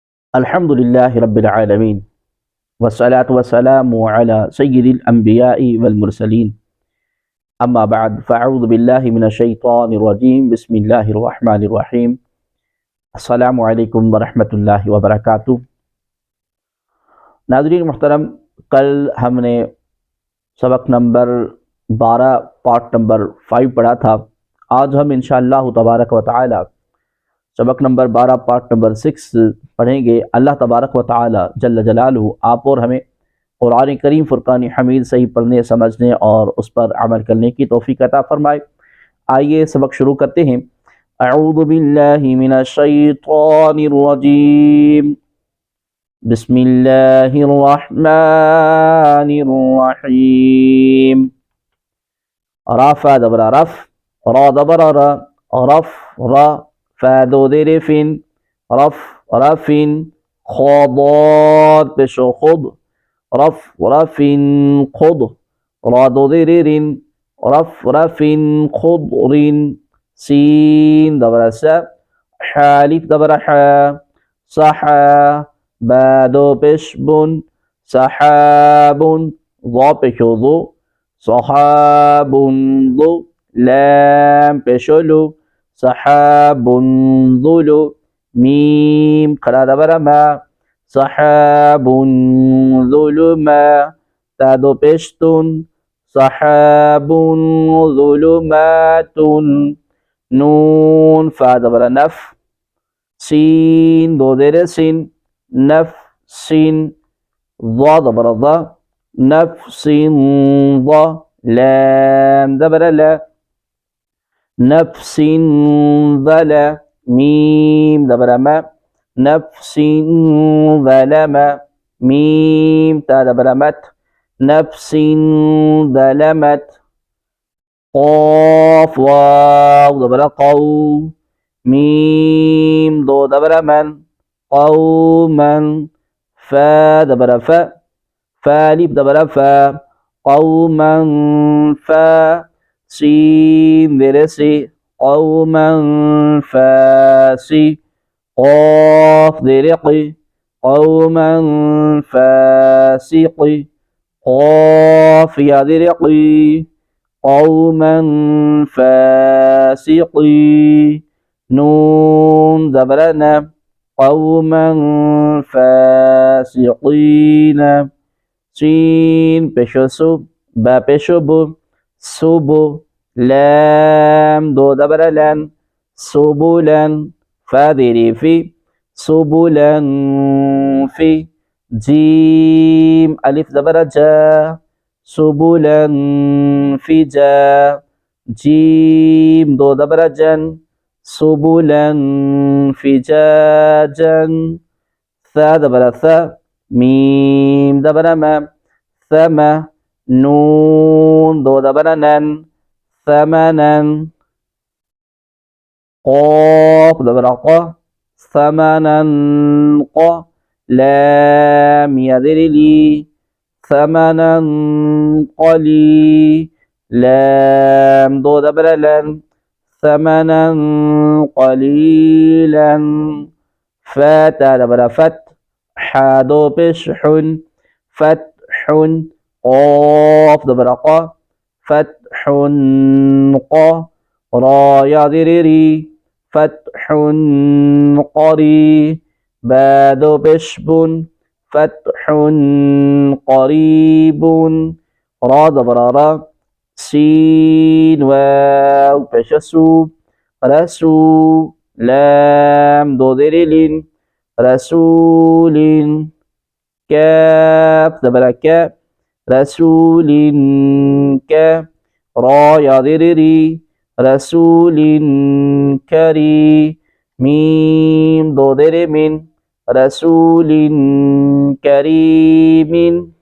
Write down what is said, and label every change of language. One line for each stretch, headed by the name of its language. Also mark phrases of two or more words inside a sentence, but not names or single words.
Arabic: الحمد لله رب العالمين والصلاة والسلام على سيد الأنبياء والمرسلين أما بعد فأعوذ بالله من الشيطان الرجيم بسم الله الرحمن الرحيم السلام عليكم ورحمة الله وبركاته.
Urdu: ناظرین محترم، کل ہم نے سبق نمبر 12 پارٹ نمبر 5 پڑھا تھا. آج ہم
Arabic: إن شاء الله تبارك وتعالى
Urdu: سبق نمبر 12 پارٹ نمبر 6 پڑھیں گے.
Arabic: الله تبارك وتعالى جل جلاله
Urdu: آپ اور ہمیں قرآن کریم فرقان حمید صحیح پڑھنے، سمجھنے اور اس پر عمل کرنے کی توفیق عطا فرمائے. آئیے سبق شروع کرتے ہیں.
Arabic: أعوذ بالله من الشيطان الرجيم بسم الله الرحمن الرحيم.
Urdu: رفا دبرا رف، را دبرا را، رف را، فا دو زیرے فن، رف رفن، خا داد پیشو خد، رف رفن خد، را دو زیرے رن، رف رفن خدرن, سین دبرا سا، حالف دبرا حا, سحا، با دو پیش بن, سحابن، ظا پیشو ظو، سحابن ظو, لام پیشو لو، سحابن ظلو، میم کھڑا دبرا ما, سحابن ظلما، تا دو پیش تن، سحابن ظلماتن, نون فا دبرا نف، سین دو زیرے سن، نف سن، ظا دبرا ظا، نف سن ظا, لام دبرا لا, نفسن ظلا، میم دبرا ما، نفسن ظلما، میم تا دبرا مت, نفسن ظلمت, قاف واؤ دبرا قو، میم دو دبرا من, قومن، فا دبرا فا، فالف دبرا فا، قومن فا، سین زیرے سی، قومن فاسی، قاف زیرے قی، قومن فاسقی، قاف یا زیرے قی، قومن فاسقی, نون دبرا ن، قومن فاسقین، سین پیشو سو، با پیشو بو، سبو، لام دو دبرا لن، سبلن، فا زیری فی، سبلن فی، جیم الف دبرا جا، سبلن فی جا, جیم دو دبرا جن، سبلن فی جا جن، ثا دبرا ثا، میم دبرا ما، ثما، نون دو دبرا نن، ثمنن, قاف دبرا قا، ثمنن قا، لام یا زیری لی، ثمنن قلی، لام دو دبرا لن, ثمنن قلیلن، فا دبرا فت، حا دو پیش حن، فتحن، قاف دبرا قا، فتحن قا، را یا زیرے ری، فتحن قری, با دو پیش بن، فتحن قریبن، را دبرا را، سین واؤ پیش سو، رسو، لام دو زیرے لن، رسولن, کاف دبرا کا، رسولن کا، را یا زیرے ری، رسولن کری، میم دو زیرے من، رسولن کریمن,